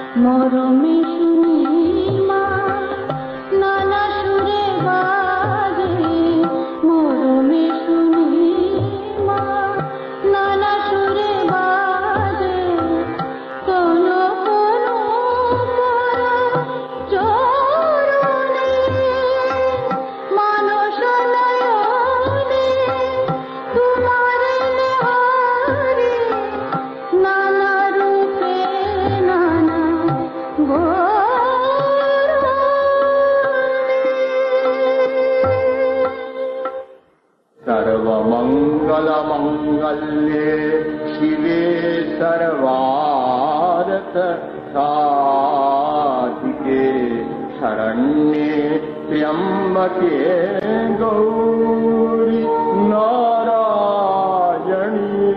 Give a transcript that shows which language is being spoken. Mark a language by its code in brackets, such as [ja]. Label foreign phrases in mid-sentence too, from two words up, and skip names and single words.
[bn] মরমে শুনি মা নানা সুরে বাজে, মরমে শুনি মা নানা সুরে বাজে, কোনো কোনো চরণে মানস নয়নে তোমার নেহারে, নানা রূপে নানা [sa] सर्वमङ्गलमङ्गल्ये शिवे सर्वार्थ साधिके शरण्ये त्र्यम्बके गौरि नारायणी